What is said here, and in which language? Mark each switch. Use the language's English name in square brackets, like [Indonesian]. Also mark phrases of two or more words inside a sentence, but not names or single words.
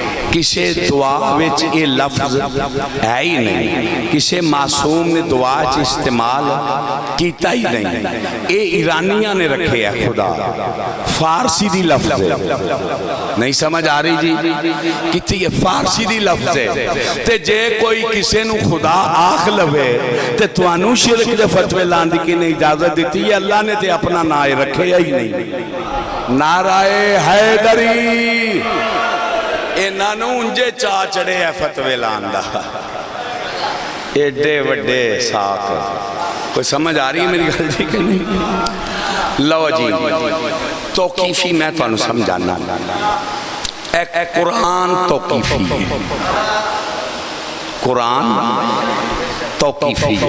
[Punjabi] کسے دعا وچ اے لفظ ہے ہی نہیں. کسے معصوم نے دعا وچ استعمال کیتا ہی نہیں. اے ایرانیاں نے رکھے ہے خدا. فارسی دی لفظ ہے. نہیں سمجھ آ رہی جی؟ کتنی یہ فارسی دی لفظ ہے. تے جے کوئی کسے نو خدا آخ لوے تے توانو شرک دے فتوے لان دی کی نے اجازت دیتی ہے. اللہ نے تے اپنا نائے رکھے ہی نہیں. نعرہ حیدری انہاں نو انجے چاہ چڑے ہے فتوے لان دا. ایڈے وڈے ساتھ کوئی سمجھ آ رہی ہے میری گل جی کہ نہیں؟ لو جی توقیفی میں تو انہوں سمجھانا. ایک قرآن توقیفی ہے. قرآن توقیفی ہے.